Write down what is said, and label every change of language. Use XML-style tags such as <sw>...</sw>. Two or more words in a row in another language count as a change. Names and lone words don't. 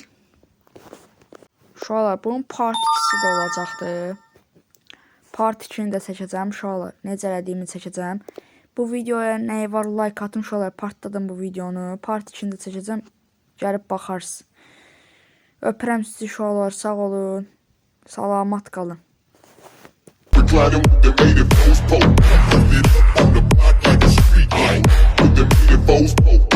<az>Uşaqlar, bunun part 2'si də olacaqdır. Part 2'ni də çəkəcəm uşaqlar. Necə elədiyimi çəkəcəm. Bu videoya nəyi var like atın uşaqlar. Partladım bu videonu. Part 2'ni də çəkəcəm. Gəlib baxarsınız. Öpürəm sizi uşaqlar. Sağ olun. Salamat qalın.</az> <en>Gliding with the native foes, pole. On the block like a street gang. With the native foes, pole.</en>